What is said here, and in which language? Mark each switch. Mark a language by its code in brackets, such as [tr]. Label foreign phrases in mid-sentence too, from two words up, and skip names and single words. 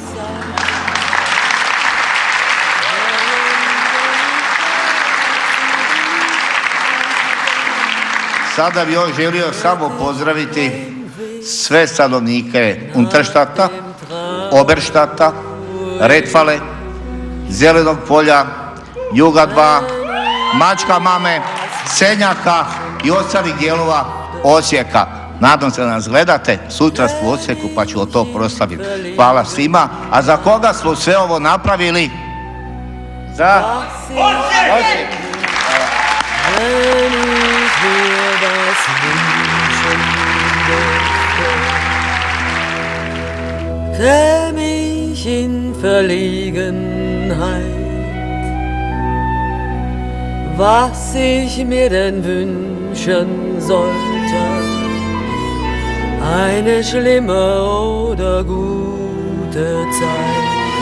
[hr] Sada bih još želio samo pozdraviti sve stanovnike Unterstadta, Oberstadta, Retfale, Zelenog polja, Juga 2, Mačka mame, Senjaka i ostalih dijelova Osijeka. Nadam se da nas gledate, sutra smo u Osijeku pa ću to proslaviti. Hvala svima. A za koga smo sve ovo napravili? Za Osijek! [de] Käm ich in Verlegenheit, was ich mir denn wünschen sollte, eine schlimme oder gute Zeit.